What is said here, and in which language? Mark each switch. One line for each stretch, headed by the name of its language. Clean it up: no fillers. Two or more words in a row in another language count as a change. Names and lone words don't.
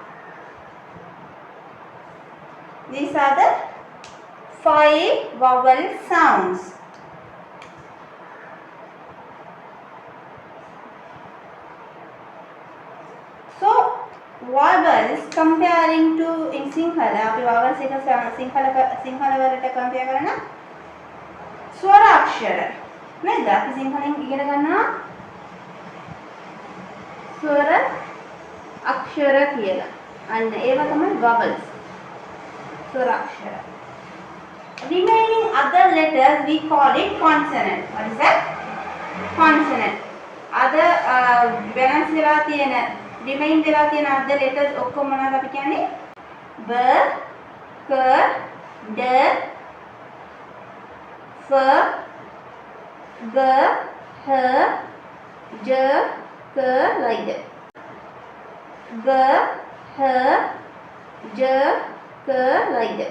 English: These are the 5 vowel sounds. So vowels comparing to in Sinhala,
Sinhala: අපි vowels එක සිංහල වලට compare කරනවා ස්වර අක්ෂර නේද? අපි සිංහලෙන් ඉගෙන ගන්නවා ස්වර අක්ෂර කියලා. අන්න ඒවා තමයි vowels. ස්වර අක්ෂර.
English: Remaining other letters we call it consonant. What is that? Consonant. Other balance
Sinhala: වෙලා තියෙන remain වෙලා තියෙන
English: other letters
Sinhala: ඔක්කොම මොනවද අපි කියන්නේ?
English: B, K, D, F, G, H, J, K like that. G, H, J, K like that.